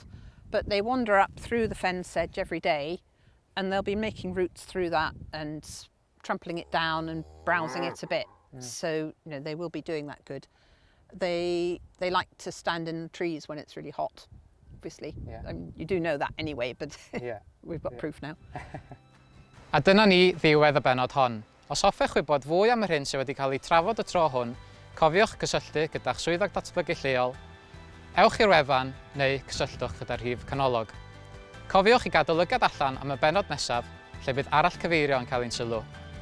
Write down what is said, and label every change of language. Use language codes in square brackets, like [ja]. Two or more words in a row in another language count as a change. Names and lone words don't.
[en] But they wander up through the fen sedge every day, and they'll be making roots through that and trampling it down and browsing it a bit. So they will be doing that good. They like to stand in the trees when it's really hot, obviously. Yeah. You do know that anyway, but yeah. we've got proof now. [cy] A dyna ni ddiwedd y benod hon. Os hoffech wybod fwy am yr hyn sydd wedi cael ei trafod y tro hwn, cofiwch gysylltu gyda'ch swyddog datblygu lleol, ewch i'r wefan neu cysylltwch gyda'r rhif canolog. Cofiwch i gadw lygad allan am y benod nesaf lle bydd arall cyfeirio yn cael ein sylw.